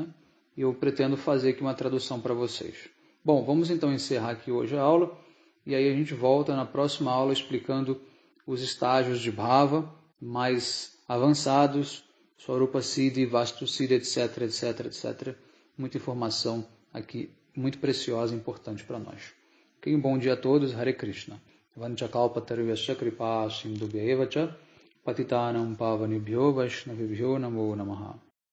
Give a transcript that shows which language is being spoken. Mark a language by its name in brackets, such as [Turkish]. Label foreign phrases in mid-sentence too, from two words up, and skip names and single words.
[Portuguese] E eu pretendo fazer aqui uma tradução para vocês. Bom, vamos então encerrar aqui hoje a aula, e aí a gente volta na próxima aula explicando os estágios de Bhava mais avançados, [Sanskrit] Swarupa Siddhi, Vastu Siddhi, [Portuguese] etc, etc, etc. Muita informação aqui, muito preciosa e importante para nós. Ok, um bom dia a todos, Hare Krishna. [Sanskrit] Vanchakalpatarvyasya kripa sindhubhya evacha Patitanam pavanebhyo vaishnavibhyo namo namaha.